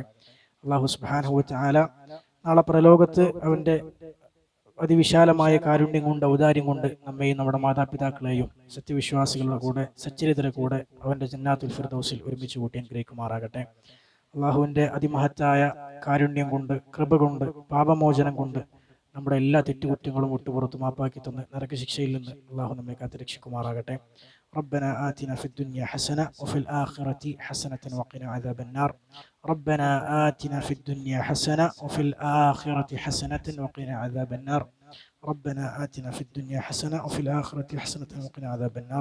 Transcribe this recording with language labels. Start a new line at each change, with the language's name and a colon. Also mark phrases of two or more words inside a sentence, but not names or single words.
Malayalam: അല്ലാഹു
Arabic: سبحانه وتعالى
Malayalam: നാളെ പ്രലോകത്ത് അവന്റെ അതിവിശാലമായ കാരുണ്യം കൊണ്ട്, ഔദാര്യം കൊണ്ട് നമ്മെയും നമ്മുടെ മാതാപിതാക്കളെയും സത്യവിശ്വാസികളുടെ കൂടെ, സച്ചരിതരുടെ കൂടെ അവന്റെ
Arabic: جنات الفردوس
Malayalam: ഒരുമിച്ച് കൂട്ടി അനുഗ്രഹിക്കുമാറാകട്ടെ. അള്ളാഹുവിന്റെ അതിമഹത്തായ കാരുണ്യം കൊണ്ട്, കൃപ കൊണ്ട്, പാപമോചനം കൊണ്ട് നമ്മുടെ എല്ലാ തെറ്റുകുറ്റങ്ങളും വിട്ടുപുറത്ത് മാപ്പാക്കി തന്ന് നരകശിക്ഷയിൽ നിന്ന് അള്ളാഹു നമ്മെ കാത്തുരക്ഷിക്കുമാറാകട്ടെ.
Arabic: ربنا آتنا في الدنيا حسنة وفي الآخرة حسنة وقنا عذاب النار. ربنا آتنا في الدنيا حسنة وفي الآخرة حسنة وقنا عذاب النار. ربنا آتنا في الدنيا حسنة وفي الآخرة حسنة وقنا عذاب النار.